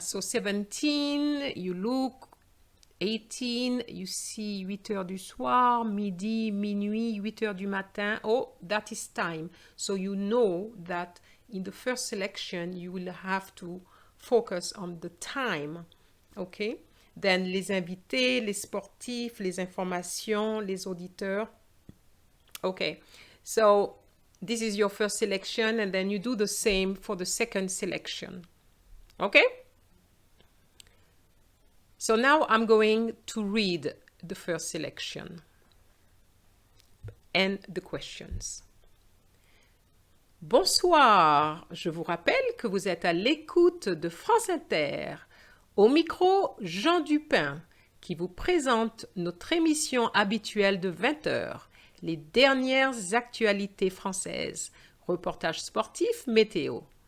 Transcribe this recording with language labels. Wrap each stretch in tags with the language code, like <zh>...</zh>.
<en>So 17, you look, 18, you see</en> <fr>8 heures du soir, midi, minuit, 8 heures du matin.</fr> <en>Oh, that is time. So you know that in the first selection, you will have to focus on the time. Okay?</en> <fr>Then les invités, les sportifs, les informations, les auditeurs.</fr> <en>Okay. So this is your first selection, and then you do the same for the second selection. Okay? So now I'm going to read the first selection and the questions.</en> <fr>Bonsoir, je vous rappelle que vous êtes à l'écoute de France Inter. Au micro, Jean Dupin, qui vous présente notre émission habituelle de 20h, les dernières actualités françaises, reportages sportifs, météo.</fr>